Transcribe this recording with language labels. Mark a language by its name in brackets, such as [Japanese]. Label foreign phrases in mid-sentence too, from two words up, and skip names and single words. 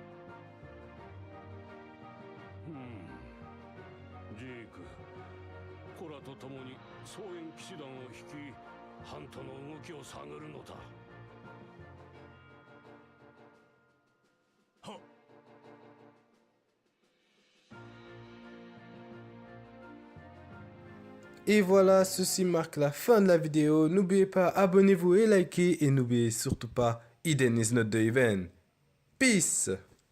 [Japanese] ジーク、コラと共に総援騎士団を率いハントの動きを探るのだ。はっ。 [French] Et voilà, ceci marque la fin de la vidéo. N'oubliez pas, abonnez-vous et likez. Et n'oubliez surtout pas, [English] Eden is not the event. Peace!